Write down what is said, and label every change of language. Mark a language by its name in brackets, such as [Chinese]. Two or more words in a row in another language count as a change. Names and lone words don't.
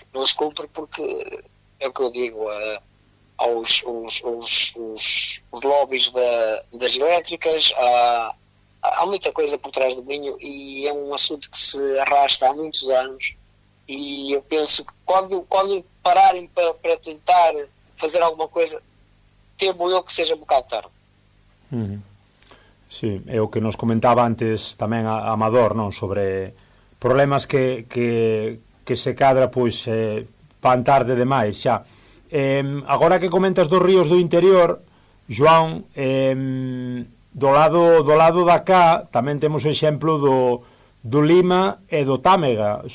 [Portuguese] Não se cumpre porque, é o que eu digo, aos lobbies das elétricas, há muita coisa por trás do Minho e é um assunto que se arrasta há muitos anos, e eu penso que quando pararem para tentar fazer alguma coisa, temo eu que seja um bocado tarde. [Galician] Sí, é o que nos comentaba antes tamén a Amador, non, sobre problemas que se cadra pois pan tarde demais xa. Agora que comentas dos ríos do interior, João, do lado da cá tamén temos o exemplo do Lima e do Támega.